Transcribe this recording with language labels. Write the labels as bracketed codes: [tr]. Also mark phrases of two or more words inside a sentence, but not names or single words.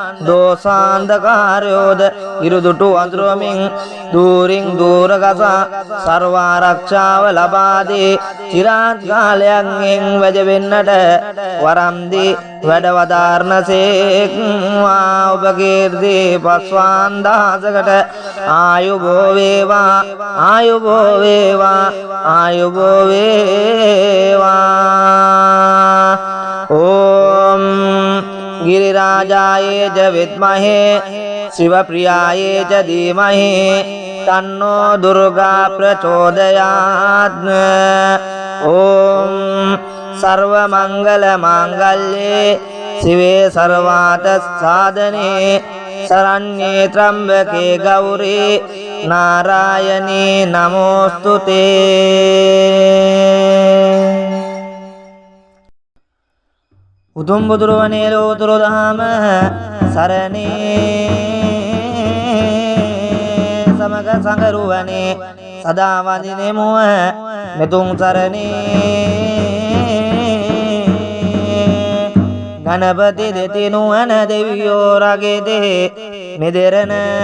[si] දෝසාන්ධකාරයෝද ඉරුදුටු අඳුරමින් දූරින් දූරගසා සර්වාරක්ෂාව ලබා දී චිරාත් කාලයන්ගෙන් වැජවෙන්නට වරම් දී වැඩ වදාරනසේක්වා ඔබ කීර්ති පස්වාන් දහසකට ආයුබෝ වේවා ආයුබෝ වේවා ආයුබෝ [sa] වේවා ओं गिरिराजाये च विद्महे शिवप्रियाये च धीमहि तन्नो दुर्गा प्रचोदयात् ओम सर्वमंगल मांगल्ये शिवे सर्वार्थ साधने शरण्ये त्र्यंबके गौरी नारायणी नमोस्तुते [si] උතුම් බුදුරවනේ ලෝතුරු දහම සරණේ සමග සංගරුවනේ සදා වඳිනෙමු මෙතුන් සරණේ ගණපති දෙතිනුවන දෙවියෝ රගෙදේ මෙදෙරණ